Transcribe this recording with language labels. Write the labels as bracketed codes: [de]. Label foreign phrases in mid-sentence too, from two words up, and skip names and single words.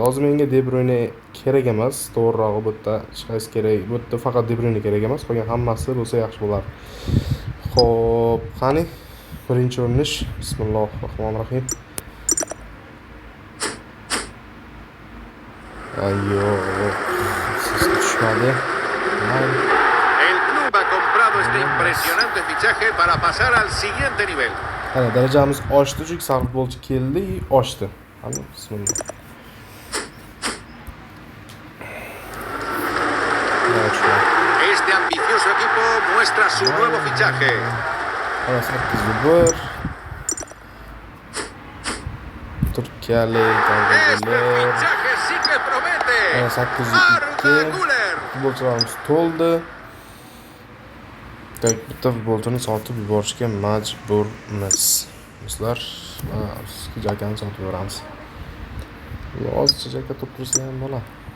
[uz] Hozir menga De Bruyne kerak emas, to'g'rirog'i bu yerda chiqish kerak. Bu yerda faqat De Bruyne kerak emas, qolgan hammasi bo'lsa yaxshi bo'lardi. Hop, qani birinchi urinish. [ar] بسم الله الرحمن الرحيم. [uz] Ayyo, siz tushmadi. [es] El club ha comprado este impresionante fichaje para pasar al siguiente nivel. [uz] Ana darajamiz oshdi, chunki sariq futbolchi keldi, oshdi. Qani, bismillah. [es] Este ambicioso equipo muestra su nuevo fichaje. [uz] Ana 801. Turkiyalik [es] Este fichaje sí que promete. [uz] Ana 802. Futbolchilarimiz to'ldi. Bitta futbolchini sotib yuborishga majburmiz. Bizlar sizga jakani sotib yuboramiz. Ozcha jaka to'ptirsa ham bo'ladi.